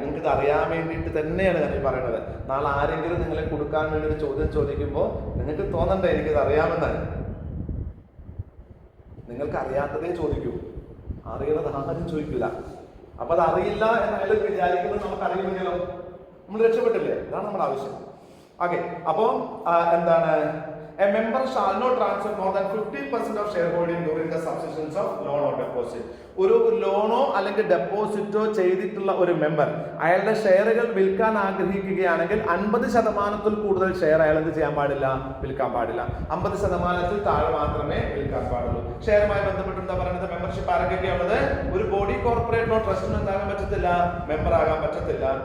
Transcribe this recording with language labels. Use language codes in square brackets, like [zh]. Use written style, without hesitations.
[ml] നിങ്ങൾക്ക് ഇത് അറിയാൻ വേണ്ടിയിട്ട് തന്നെയാണ് ഞാൻ ഈ പറയുന്നത്. നാളെ ആരെങ്കിലും നിങ്ങളെ കൊടുക്കാൻ വേണ്ടി ഒരു ചോദ്യം ചോദിക്കുമ്പോൾ നിങ്ങൾക്ക് തോന്നണ്ടേ എനിക്കിത് അറിയാമെന്നാണ്. നിങ്ങൾക്ക് അറിയാത്തതേ ചോദിക്കൂ, അറിയുന്നത് ആരും ചോദിക്കില്ല. അപ്പൊ അത് അറിയില്ല എന്നായാലും വിചാരിക്കുന്നത് നമുക്ക് അറിയുമെങ്കിലോ നമ്മൾ രക്ഷപ്പെട്ടില്ലേ? ഇതാണ് നമ്മുടെ ആവശ്യം. ഓക്കെ, അപ്പോൾ എന്താണ്, [en] a member shall not transfer more than 50% of shareholding during the subsistence of loan or deposit. [ml] ഒരു ലോണോ അല്ലെങ്കിൽ ഡെപ്പോസിറ്റോ ചെയ്തിട്ടുള്ള ഒരു മെമ്പർ അയാളുടെ ഷെയറുകൾ വിൽക്കാൻ ആഗ്രഹിക്കുകയാണെങ്കിൽ 50% കൂടുതൽ ഷെയർ അയാൾ എന്ത് ചെയ്യാൻ പാടില്ല? വിൽക്കാൻ പാടില്ല. 50% താഴെ മാത്രമേ വിൽക്കാൻ പാടുള്ളൂ. ഷെയറുമായി ബന്ധപ്പെട്ട് എന്താ പറയുന്നത്? മെമ്പർഷിപ്പ് ആരൊക്കെയാണുള്ളത്? ഒരു ബോഡി കോർപ്പറേറ്റിനോ ട്രസ്റ്റിനോ എന്താകാൻ പറ്റത്തില്ല? മെമ്പർ ആകാൻ പറ്റത്തില്ല.